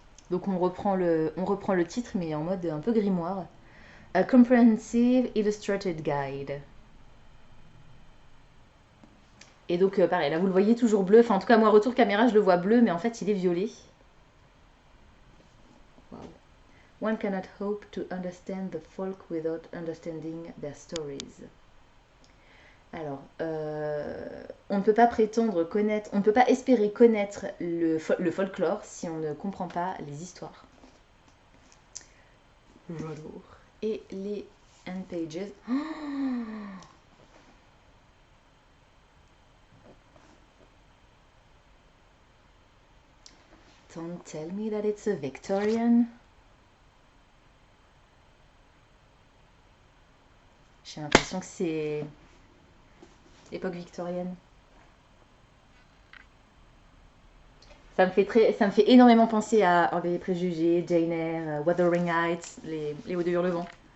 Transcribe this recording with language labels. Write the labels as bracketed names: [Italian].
[French] Donc on reprend le titre, mais en mode un peu grimoire. [English] A Comprehensive Illustrated Guide. [French] Et donc pareil, là vous le voyez toujours bleu. Enfin en tout cas moi retour caméra je le vois bleu, mais en fait il est violet. [English] Wow. One cannot hope to understand the folk without understanding their stories. [French] Alors, on ne peut pas prétendre connaître, on ne peut pas espérer connaître le folklore si on ne comprend pas les histoires. J'adore. Et les end pages. [English] Oh, don't tell me that it's a Victorian. [French] J'ai l'impression que c'est époque victorienne. Ça me fait énormément penser à Orgueil et Préjugés, Jane Eyre, Wuthering Heights, les Hauts de Hurlevent.